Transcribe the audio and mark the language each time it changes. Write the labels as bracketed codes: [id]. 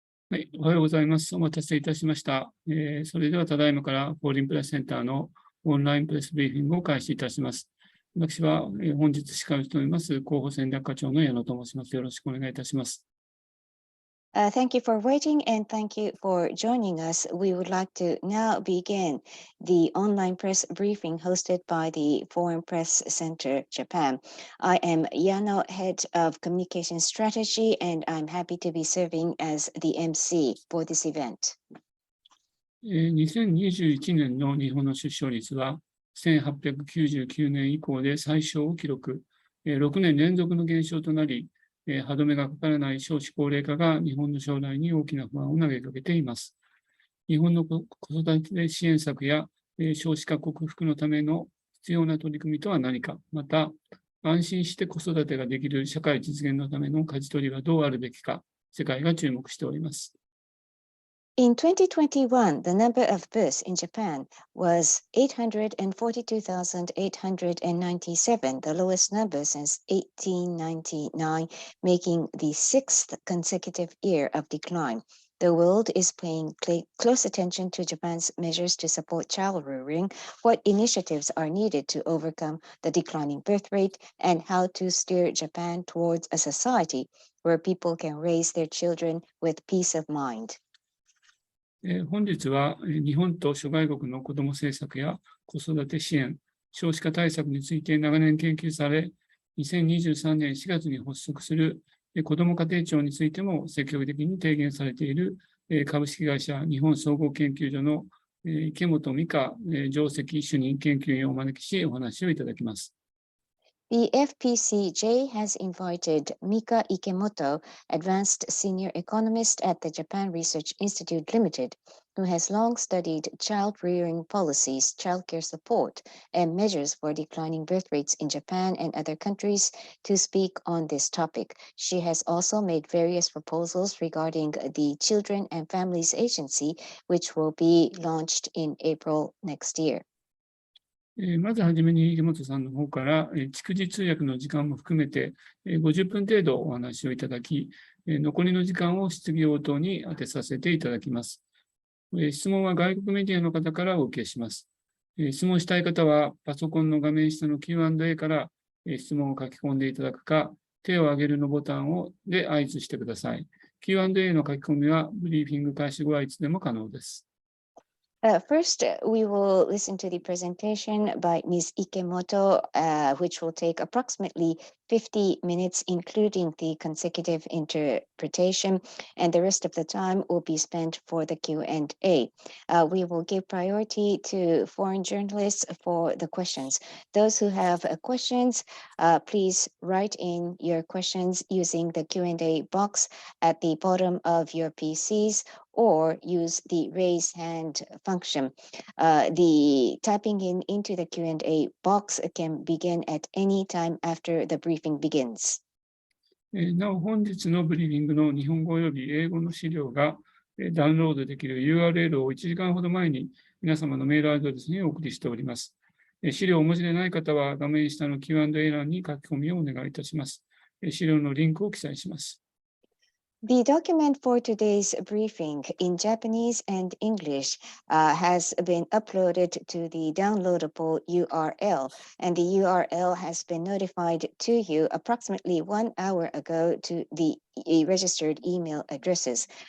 [ja] はい、おはようございます。お待たせいたしました。それではただいまからフォーリンプレスセンターのオンラインプレスブリーフィングを開始いたします。私は本日司会を務めます広報戦略課長の矢野と申します。よろしくお願いいたします。 [en] Thank you for waiting and thank you for joining us. We would like to now begin the online press briefing hosted by the Foreign Press Center, Japan. I am Yano, Head of Communication Strategy, and I'm happy to be serving as the MC for this event. [ja] 2021年の日本の出生率は1899年以降で最小を記録。 6年連続の減少となり、歯止めがかからない少子高齢化が日本の将来に大きな不安を投げかけています。日本の子育て支援策や少子化克服のための必要な取り組みとは何か、また安心して子育てができる社会実現のための舵取りはどうあるべきか、世界が注目しております。 [en] In 2021, the number of births in Japan was 842,897, the lowest number since 1899, making the sixth consecutive year of decline. The world is paying close attention to Japan's measures to support child rearing, what initiatives are needed to overcome the declining birth rate, and how to steer Japan towards a society where people can raise their children with peace of mind. [ja] 本日は日本と諸外国の子ども政策や子育て支援、少子化対策について長年研究され、2023年4月に発足する子ども家庭庁についても積極的に提言されている株式会社日本総合研究所の池本美香上席主任研究員をお招きし、お話をいただきます。 [en] The FPCJ has invited Mika Ikemoto, advanced senior economist at the Japan Research Institute Limited, who has long studied child rearing policies, childcare support, and measures for declining birth rates in Japan and other countries, to speak on this topic. She has also made various proposals regarding the Children and Families Agency, which will be launched in April next year. [ja] まずはじめに池本さんの方から逐次通訳の時間も含めて50分程度お話をいただき、残りの時間を質疑応答に当てさせていただきます。質問は外国メディアの方からお受けします。質問したい方はパソコンの画面下の Q&A から質問を書き込んでいただくか、手を挙げるのボタンで合図してください。 Q&A の書き込みはブリーフィング開始後はいつでも可能です。 [en] First, we will listen to the presentation by Ms. Ikemoto, which will take approximately 50 minutes, including the consecutive interpretation, and the rest of the time will be spent for the Q&A. We will give priority to foreign journalists for the questions. Those who have questions, please write in your questions using the Q&A box at the bottom of your PCs, or use the raise hand function. The typing into the Q&A box can begin at any time after the briefing begins. [ja] なお、本日のブリーフィングの日本語及び英語の資料がダウンロードできる URL を1時間ほど前に皆様のメールアドレスにお送りしております。資料をお持ちでない方は画面下の Q&A 欄に書き込みをお願いいたします。資料のリンクを記載します。 [en] The document for today's briefing in Japanese and English has been uploaded to the downloadable URL, and the URL has been notified to you approximately 1 hour ago to the registered email addresses.